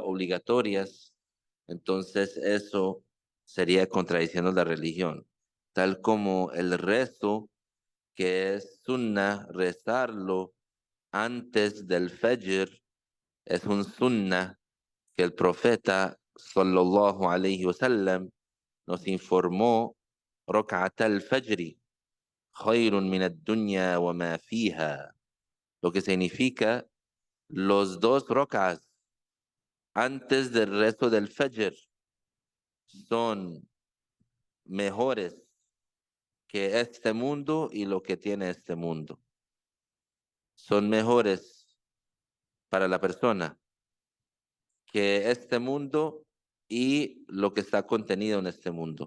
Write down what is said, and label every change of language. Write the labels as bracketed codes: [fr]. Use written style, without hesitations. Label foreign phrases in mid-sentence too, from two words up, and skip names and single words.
[es] obligatorias, entonces eso sería contradiciendo la religión, tal como el rezo, que es sunnah, rezarlo antes del fajr, es un sunnah que el profeta sallallahu [ar] عليه وسلم nos informó, ركعة الفجر خير من الدنيا وما فيها, [es] lo que significa los 2 rocas antes del rezo del Fajr son mejores que este mundo y lo que tiene este mundo. Son mejores para la persona que este mundo y lo que está contenido en este mundo.